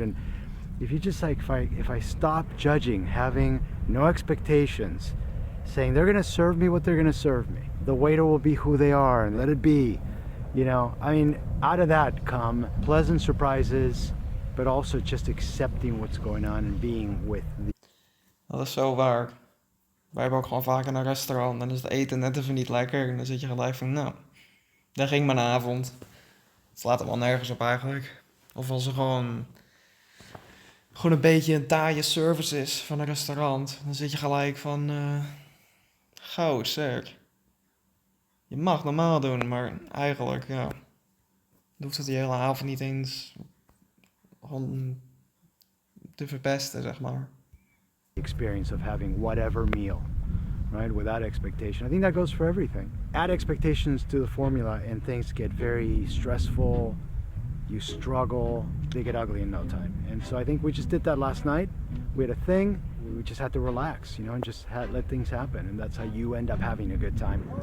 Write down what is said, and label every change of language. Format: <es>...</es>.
<en>And if you just like, if I stop judging, having no expectations, saying they're gonna serve me what they're gonna serve me, the waiter will be who they are and let it be, you know, I mean, out of that come pleasant surprises, but also just accepting what's going on and being with the...</en> <nl>Dat is zo waar. Wij hebben ook gewoon vaak in een restaurant en dan is het eten net even niet lekker. En dan zit je gelijk van, nou, daar ging mijn avond. Het slaat er wel nergens op eigenlijk. Of als er gewoon een beetje een taaie service is van een restaurant. Dan zit je gelijk van, goud zeg. Je mag normaal doen, maar eigenlijk, ja, hoeft het die hele avond niet eens gewoon te verpesten, zeg maar.</nl> <en>Experience of having whatever meal, right, without expectation. I think that goes for everything. Add expectations to the formula and things get very stressful, you struggle, they get ugly in no time. And so I think we just did that last night. We had a thing, we just had to relax, you know, and just let things happen, and that's how you end up having a good time.</en>